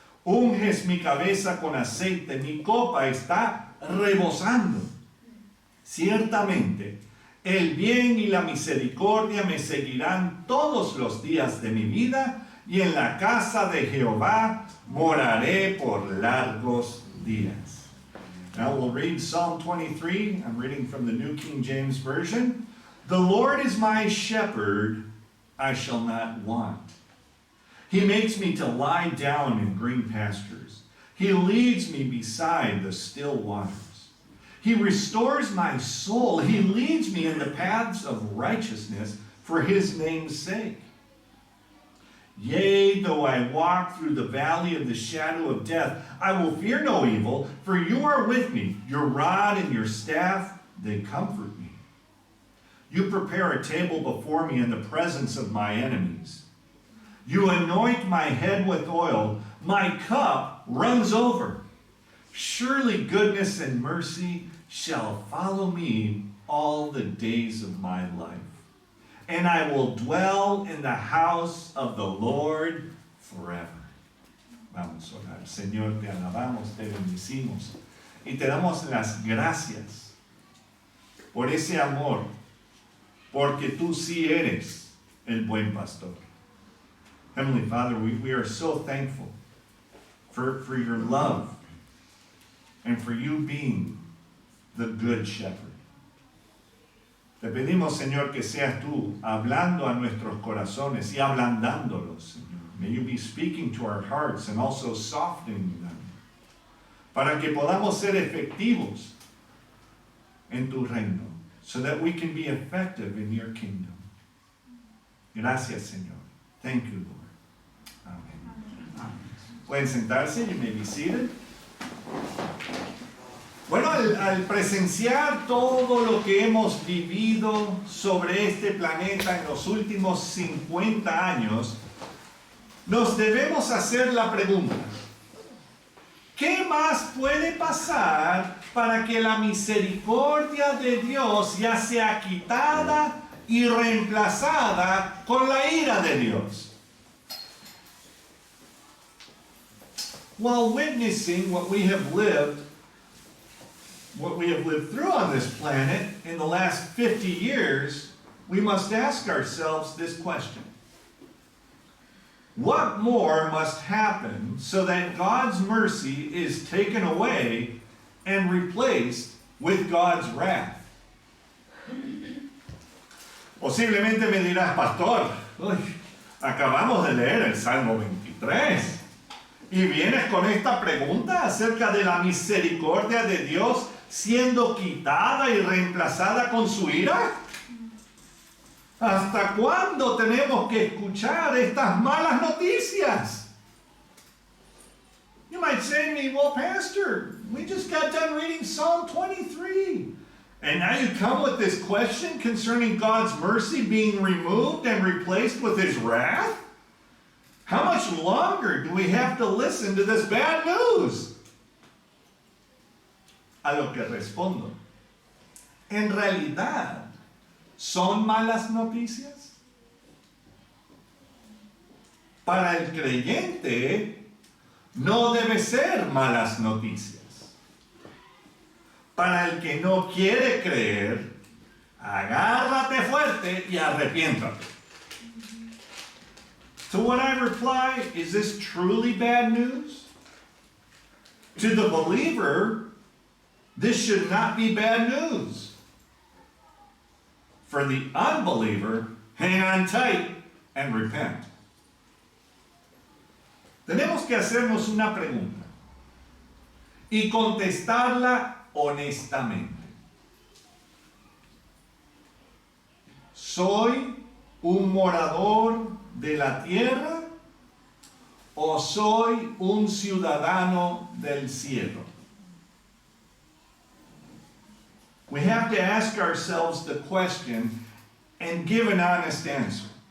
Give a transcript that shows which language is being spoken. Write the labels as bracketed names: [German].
[Spanish] Unges mi cabeza con aceite, mi copa está rebosando. Ciertamente, el bien y la misericordia me seguirán todos los días de mi vida, y en la casa de Jehová moraré por largos días. [English] Now we'll read Psalm 23. I'm reading from the New King James Version. The Lord is my shepherd, I shall not want. He makes me to lie down in green pastures. He leads me beside the still waters. He restores my soul. He leads me in the paths of righteousness for his name's sake. Yea, though I walk through the valley of the shadow of death, I will fear no evil, for you are with me. Your rod and your staff, they comfort me. You prepare a table before me in the presence of my enemies. You anoint my head with oil. My cup runs over. Surely goodness and mercy shall follow me all the days of my life. And I will dwell in the house of the Lord forever. [Spanish] Vamos a orar. Señor, te alabamos, te bendecimos y te damos las gracias por ese amor, porque tú sí eres el buen pastor. [English] Heavenly Father, we are so thankful for your love and for you being the good shepherd. [Spanish] Te pedimos, Señor, que seas tú hablando a nuestros corazones y ablandándolos, Señor. [English] May you be speaking to our hearts and also softening them, [Spanish] para que podamos ser efectivos en tu reino, [English] so that we can be effective in your kingdom. [Spanish] Gracias, Señor. [English] Thank you, Lord. Amén. [Spanish] Pueden sentarse, [English] you may be seated. [Spanish] Bueno, al presenciar todo lo que hemos vivido sobre este planeta en los últimos 50 años, nos debemos hacer la pregunta: ¿qué más puede pasar para que la misericordia de Dios ya sea quitada y reemplazada con la ira de Dios? [English] While witnessing what we have lived through on this planet in the last 50 years, we must ask ourselves this question: what more must happen so that God's mercy is taken away and replaced with God's wrath? [Spanish] Posiblemente me dirás, pastor, Acabamos de leer el Salmo 23. Y vienes con esta pregunta acerca de la misericordia de Dios siendo quitada y reemplazada con su ira. ¿Hasta cuándo tenemos que escuchar estas malas noticias? [English] You might say to me, well, Pastor, we just got done reading Psalm 23. And now you come with this question concerning God's mercy being removed and replaced with his wrath? How much longer do we have to listen to this bad news? [Spanish] A lo que respondo, en realidad, ¿son malas noticias? Para el creyente, no debe ser malas noticias. Para el que no quiere creer, agárrate fuerte y arrepiéntate. [English] To what I reply, is this truly bad news? To the believer, this should not be bad news. For the unbeliever, hang on tight and repent. [Spanish] Tenemos que hacernos una pregunta y contestarla honestamente. ¿Soy un morador de la tierra o soy un ciudadano del cielo? [English] We have to ask ourselves the question and give an honest answer.